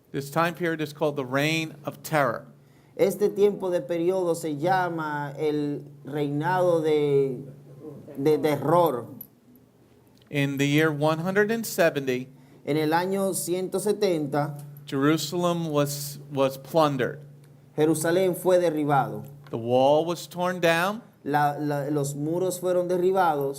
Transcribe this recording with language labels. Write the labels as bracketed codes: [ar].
[en] called the Reign of Terror. [es] Este tiempo de periodo se llama el reinado de terror. [en] In the year 170, [es] En el año 170, [en] Jerusalem was plundered. [es] Jerusalén fue derribado. [en] The wall was torn down. [es] Los muros fueron derribados.